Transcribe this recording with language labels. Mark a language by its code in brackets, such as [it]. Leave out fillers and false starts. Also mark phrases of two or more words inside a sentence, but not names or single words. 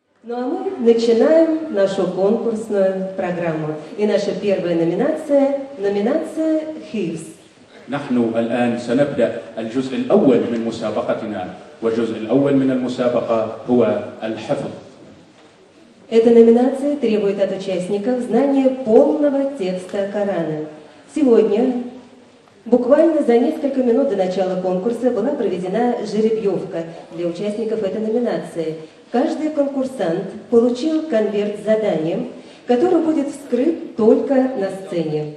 [ru] Ну а мы начинаем нашу конкурсную программу. И наша первая номинация – номинация «Хивс». [ar] نحن الآن سنبدأ الجزء الأول من مسابقتنا، والجزء الأول من المسابقة هو الحفظ. [ru] Эта номинация требует от участников знания полного текста Корана. Сегодня, буквально за несколько минут до начала конкурса, была проведена жеребьевка для участников этой номинации. Каждый конкурсант получил конверт с заданием, который будет вскрыт только на сцене.